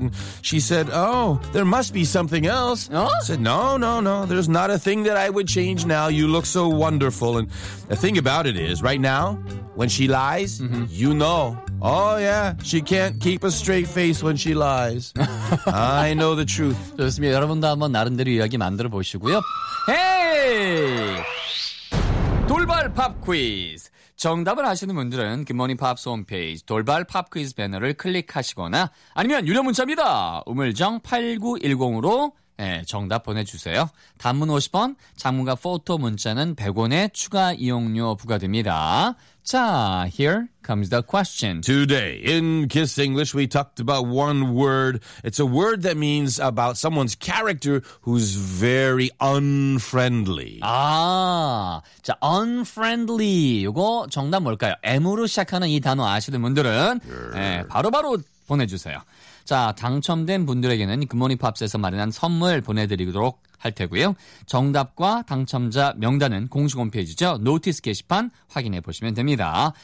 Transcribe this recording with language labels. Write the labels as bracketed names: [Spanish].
[English] And she said, oh, there must be something else. Uh-huh. I said, no. There's not a thing that I would change now. You look so wonderful. And the thing about it is, right now, when she lies, mm-hmm. you know. Oh, yeah. She can't keep a straight face when she lies. I know the truth. [Korean] 좋습니다. 여러분도 한번 나름대로 이야기 만들어 보시고요. Hey! 돌발 팝 퀴즈. 정답을 아시는 분들은 굿모닝 팝스 홈페이지 돌발 팝 퀴즈 배너를 클릭하시거나 아니면 유료 문자입니다. 우물정 8910으로 네, 정답 보내주세요. 단문 50원, 장문과 포토 문자는 100원의 추가 이용료 부과됩니다. [English] 자, here comes the question. Today, in Kiss English, we talked about one word. It's a word that means about someone's character who's very unfriendly. [Korean] 아, 자, unfriendly. 이거 정답 뭘까요? M으로 시작하는 이 단어 아시는 분들은 [English] sure. [Korean] 네, 바로 보내주세요. 자, 당첨된 분들에게는 굿모닝 팝스에서 마련한 선물 보내드리도록 할 테고요. 정답과 당첨자 명단은 공식 홈페이지죠. 노티스 게시판 확인해 보시면 됩니다.